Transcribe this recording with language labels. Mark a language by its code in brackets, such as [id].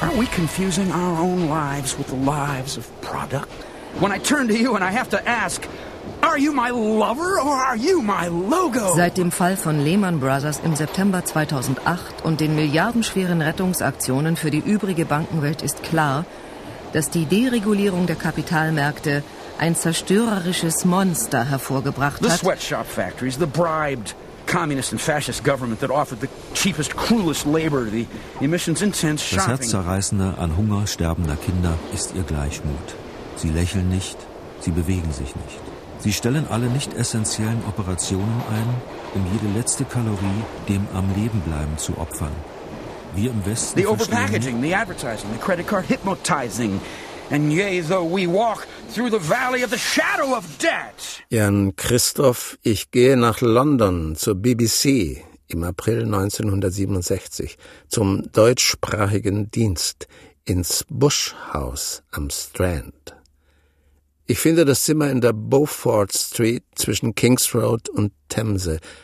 [en] Confusing our own lives with the lives of product. When I turn to you and I have to ask, are you my lover or are you my logo? [de] Seit dem Fall von Lehman Brothers im September 2008 und den milliardenschweren Rettungsaktionen für die übrige Bankenwelt ist klar, dass die Deregulierung der Kapitalmärkte ein zerstörerisches Monster hervorgebracht hat. [en] The sweatshop factories, the bribed communist and fascist government that offered the cheapest, cruelest labor, the emissions intense shopping. [de] Das Herzzerreißende an Hunger sterbender Kinder ist ihr Gleichmut. Sie lächeln nicht, sie bewegen sich nicht. Sie stellen alle nicht essentiellen Operationen ein, um jede letzte Kalorie dem am Leben bleiben zu opfern. Wir im Westen [en] the overpackaging, the advertising, the credit card hypnotizing. And yea, though we walk through the valley of the shadow of debt. [de] Jan Christoph, ich gehe nach London zur BBC im April 1967 zum deutschsprachigen Dienst ins Bush House am Strand. Ich finde das Zimmer in der Beaufort Street zwischen Kings Road und Themse.